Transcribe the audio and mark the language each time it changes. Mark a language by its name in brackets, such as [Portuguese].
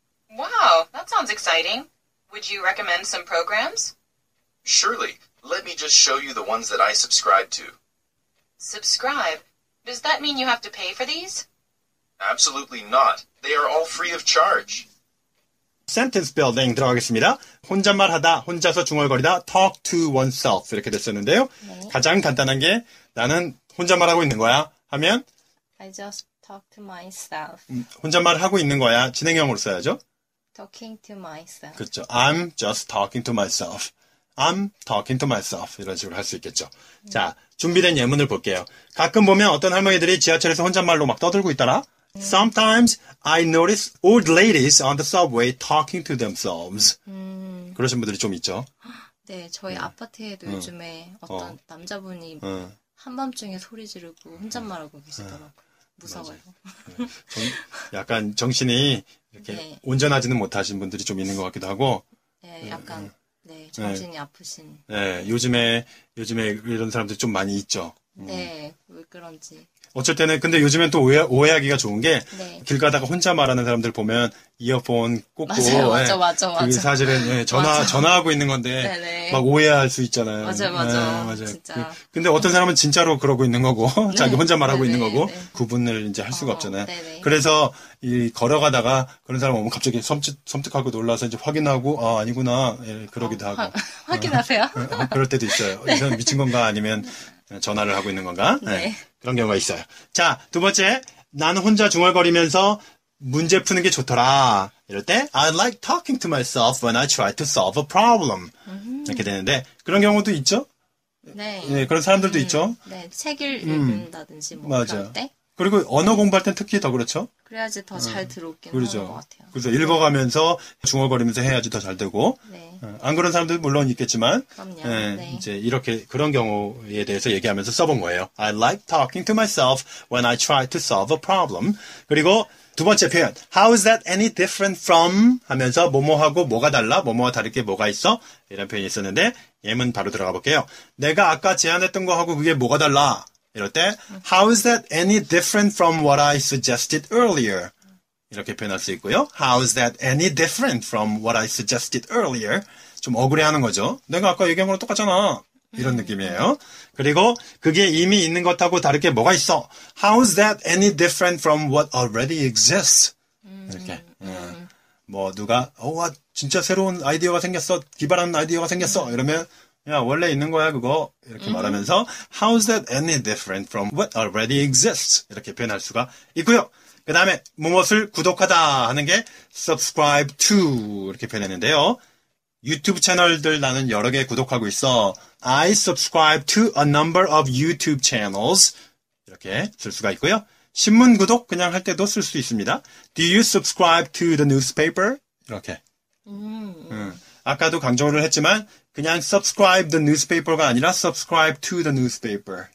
[English] Wow, that sounds exciting. Would you recommend some programs? Surely, let me just show you the ones that I subscribe to. Subscribe? Does that mean you have to pay for these? Absolutely not. They are all free of charge. sentence building [Korean] 들어가겠습니다. 혼잣말 하다, 혼자서 중얼거리다, [English] talk to oneself [Korean] 이렇게 됐었는데요. 네. 가장 간단한 게 나는 혼잣말하고 있는 거야 하면 [English] I just talk to myself. [Korean] 혼잣말 하고 있는 거야. 진행형으로 써야죠. [English] Talking to myself. [Korean] 그렇죠. [English] I'm just talking to myself. I'm talking to myself. [Korean] 이런 식으로 할 수 있겠죠. 자, 준비된 예문을 볼게요. 가끔 보면 어떤 할머니들이 지하철에서 혼잣말로 막 떠들고 있더라. [English] Sometimes I notice old ladies on the subway talking to themselves. [Korean] 그러신 분들이 좀 있죠. 네, 저희 아파트에도 요즘에 어떤 남자분이 한밤중에 소리 지르고 혼잣말하고 계시더라고요. 무서워요. 약간 정신이 이렇게 네. 온전하지는 못하신 분들이 좀 있는 것 같기도 하고. 네, 약간 정신이 아프신. 네, 요즘에 이런 사람들이 좀 많이 있죠. 네, 왜 그런지. 어쩔 때는 근데 요즘엔 또 오해하기가 좋은 게 네. 길 가다가 혼자 말하는 사람들 보면 이어폰 꽂고 맞아. 그게 사실은 전화하고 있는 건데 네네. 막 오해할 수 있잖아요. 맞아요. 진짜. 근데 어떤 사람은 진짜로 그러고 있는 거고 자기 혼자 말하고 네네. 있는 거고 네. 구분을 이제 할 수가 없잖아요. 네네. 그래서 이 걸어가다가 그런 사람 오면 갑자기 섬뜩하고 놀라서 이제 확인하고 아니구나 그러기도 하고 확인하세요? 그럴 때도 있어요. 이 사람 미친 건가 아니면 전화를 하고 있는 건가? 네. 그런 경우가 있어요. 자, 두 번째. 나는 혼자 중얼거리면서 문제 푸는 게 좋더라. 이럴 때 [English] I like talking to myself when I try to solve a problem. [Korean] 이렇게 되는데 그런 경우도 있죠? 네. 네, 그런 사람들도 있죠. 네, 책을 읽는다든지 뭐 맞아. 그럴 때. 그리고 언어 공부할 땐 특히 더 그렇죠. 그래야지 더 잘 들어오긴 그렇죠. 하는 것 같아요. 그래서 읽어가면서 중얼거리면서 해야지 더 잘 되고. 네. 안 그런 사람들 물론 있겠지만, 그럼요. 예, 네. 이제 이렇게 그런 경우에 대해서 얘기하면서 써본 거예요. [English] I like talking to myself when I try to solve a problem. [Korean] 그리고 두 번째 표현, [English] How is that any different from? [Korean] 하면서 뭐뭐하고 뭐가 달라? 뭐뭐와 다를 게 뭐가 있어? 이런 표현이 있었는데 예문 바로 들어가 볼게요. 내가 아까 제안했던 거하고 그게 뭐가 달라? 이럴 때 [English] How is that any different from what I suggested earlier? [Korean] 이렇게 표현할 수 있고요. [English] How is that any different from what I suggested earlier? [Korean] 좀 억울해하는 거죠. 내가 아까 얘기한 거랑 똑같잖아. 이런 느낌이에요. 그리고 그게 이미 있는 것하고 다르게 뭐가 있어? [English] How is that any different from what already exists? [Korean] 이렇게. 뭐 누가 진짜 새로운 아이디어가 생겼어. 기발한 아이디어가 생겼어. 이러면 야 원래 있는 거야 그거. 이렇게 말하면서 [English] How is that any different from what already exists? [Korean] 이렇게 표현할 수가 있고요. 그 다음에 무엇을 구독하다 하는 게 [English] subscribe to [Korean] 이렇게 표현했는데요. 유튜브 채널들 나는 여러 개 구독하고 있어. [English] I subscribe to a number of YouTube channels. [Korean] 이렇게 쓸 수가 있고요. 신문 구독 그냥 할 때도 쓸 수 있습니다. [English] Do you subscribe to the newspaper? [Korean] 이렇게. 아까도 강조를 했지만 그냥 [English] subscribe the newspaper가 아니라 subscribe to the newspaper.